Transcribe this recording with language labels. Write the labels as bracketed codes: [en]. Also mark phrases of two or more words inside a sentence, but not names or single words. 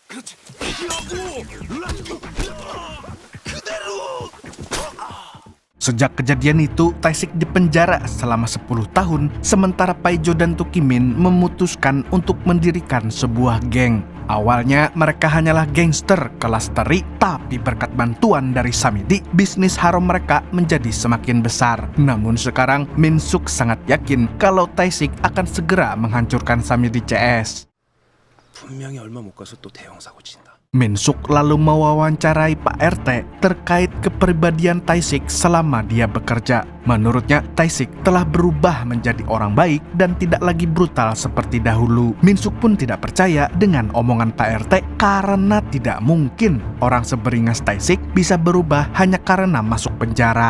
[id] Sejak kejadian itu, Tae-sik dipenjara selama 10 tahun, sementara Paijo dan Tukimin memutuskan untuk mendirikan sebuah geng. Awalnya mereka hanyalah gangster kelas teri, tapi berkat bantuan dari Samidi, bisnis haram mereka menjadi semakin besar. Namun sekarang, Min-suk sangat yakin kalau Tae-sik akan segera menghancurkan Samidi CS. [ko] 분명히 얼마 못 가서 또 대형 사고 친다. [id] Min-suk lalu mewawancarai Pak RT terkait kepribadian Tae-sik selama dia bekerja. Menurutnya, Tae-sik telah berubah menjadi orang baik dan tidak lagi brutal seperti dahulu. Min-suk pun tidak percaya dengan omongan Pak RT karena tidak mungkin orang seberingas Tae-sik bisa berubah hanya karena masuk penjara.